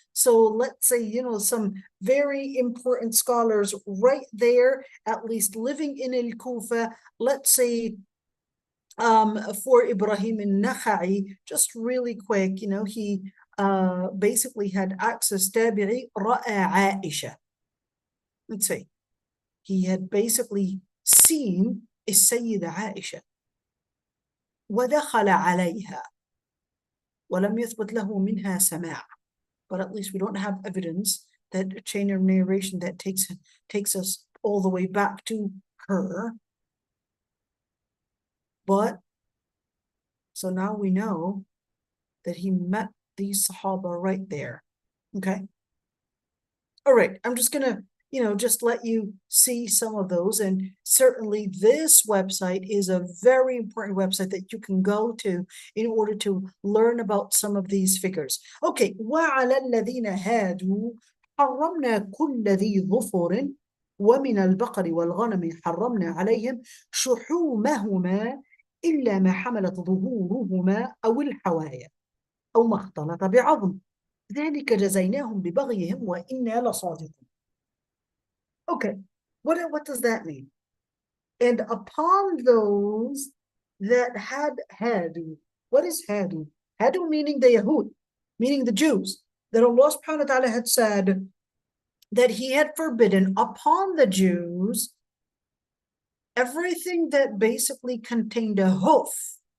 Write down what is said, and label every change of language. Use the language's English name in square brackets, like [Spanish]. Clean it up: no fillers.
[English] So let's say, some very important scholars right there, at least living in al-Kufa. Let's say for Ibrahim al-Nakha'i, just really quick, he basically had access tabi'i ra'a Aisha. Let's see. He had basically seen [Arabic] السيدة عائشة ودخل عليها ولم يثبت له منها سماع. [English] But at least we don't have evidence that a chain of narration that takes us all the way back to her. But so now we know that he met these Sahaba right there. Okay. All right. I'm just going to, just let you see some of those. And certainly this website is a very important website that you can go to in order to learn about some of these figures. Okay. [Arabic] وَعَلَى الَّذِينَ هَادُوا حَرَّمْنَا كُلَّ ذِي ظُفُرٍ وَمِنَ الْبَقَرِ وَالْغَنَمِ حَرَّمْنَا عَلَيْهِمْ شُحُومَهُمَا إلا ما حملت ظهورهما أو الحوايا أو ما اختلط بعظم ذلك جزيناهم ببغيهم وإنا لصادقون. [English] Okay, what does that mean? And upon those that had hadu. What is hadu? Hadu meaning the Yahud, meaning the Jews, that Allah subhanahu wa ta'ala had said that he had forbidden upon the Jews everything that basically contained a hoof.